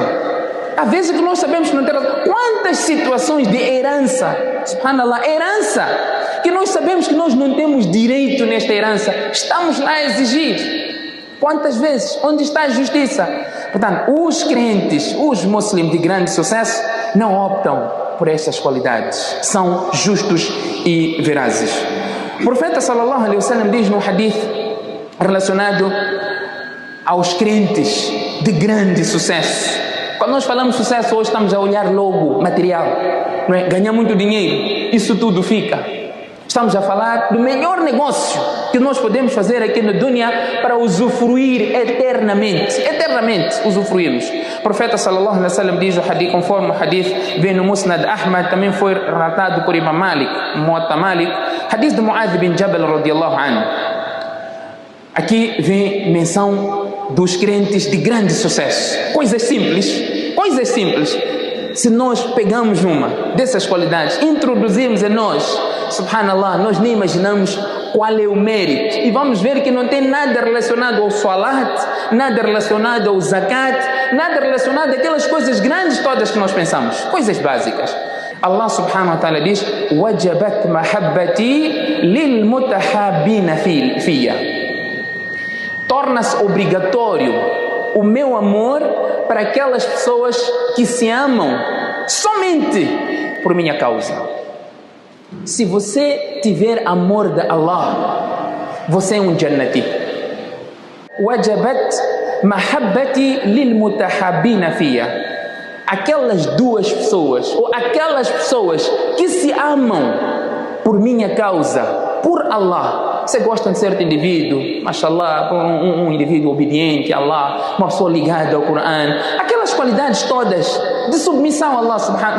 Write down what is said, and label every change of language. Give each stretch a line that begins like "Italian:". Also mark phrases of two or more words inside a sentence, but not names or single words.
Portuguese: Há vezes que nós sabemos que não tem razão. Quantas situações de herança, subhanallah, herança, que nós sabemos que nós não temos direito nesta herança, estamos lá a exigir. Quantas vezes? Onde está a justiça? Portanto, os crentes, os muçulmanos de grande sucesso, não optam por estas qualidades. São justos e verazes. O profeta
Arabic: صلى الله عليه وسلم
Portuguese: diz no hadith relacionado aos crentes de grande sucesso. Quando nós falamos sucesso, hoje estamos a olhar logo material, não é? Ganhar muito dinheiro, isso tudo fica. Estamos a falar do melhor negócio que nós podemos fazer aqui no dunya para usufruir eternamente usufruirmos. O profeta
Arabic: صلى الله عليه وسلم
Portuguese: diz o hadith, conforme o hadith vem no Musnad Ahmad, também foi relatado por Imam Malik, Muwatta Malik, hadith de Mu'adh bin Jabal
Arabic: رضي الله عنه.
Portuguese: Aqui vem menção dos crentes de grande sucesso. Coisas simples. Se nós pegamos uma dessas qualidades, introduzimos em nós, subhanallah, nós nem imaginamos qual é o mérito. E vamos ver que não tem nada relacionado ao salat, nada relacionado ao zakat, nada relacionado àquelas coisas grandes todas que nós pensamos. Coisas básicas.
Arabic: الله سبحانه وتعالى
Portuguese: diz:
Arabic: وجبت محبتي للمتحابين فيّ.
Portuguese: Torna-se obrigatório o meu amor para aquelas pessoas que se amam somente por minha causa. Se você tiver amor de Allah, você é um jannati.
Arabic: وجبت محبتي للمتحابين فيّ.
Portuguese: Aquelas duas pessoas, ou aquelas pessoas que se amam por minha causa, por Allah. Você gosta de certo indivíduo, mashallah, um indivíduo obediente a Allah, uma pessoa ligada ao Coran, aquelas qualidades todas de submissão a
Arabic: الله سبحانه.